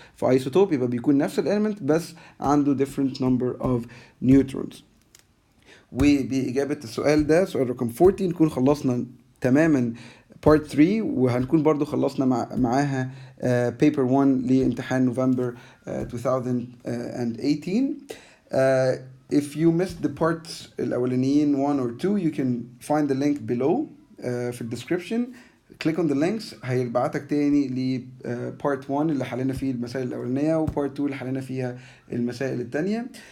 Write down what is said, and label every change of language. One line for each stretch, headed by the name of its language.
Arabic: فايسوتوب يبقى بيكون نفس الاليمنت بس عنده
English: different number of neutrons.
Arabic: وبإجابة السؤال ده سؤال رقم 14 نكون خلصنا تماما part 3، وهنكون برضو خلصنا معاها paper 1 لامتحان نوفمبر 2018.
English: If you missed the parts
Arabic: الأولانيين
English: 1 or 2 you can find the link below
Arabic: في
English: description. click on the links
Arabic: هيبعتك تاني ل part 1 اللي حلينا فيه المسائل الأولانية و part 2 اللي حلينا فيها المسائل التانية.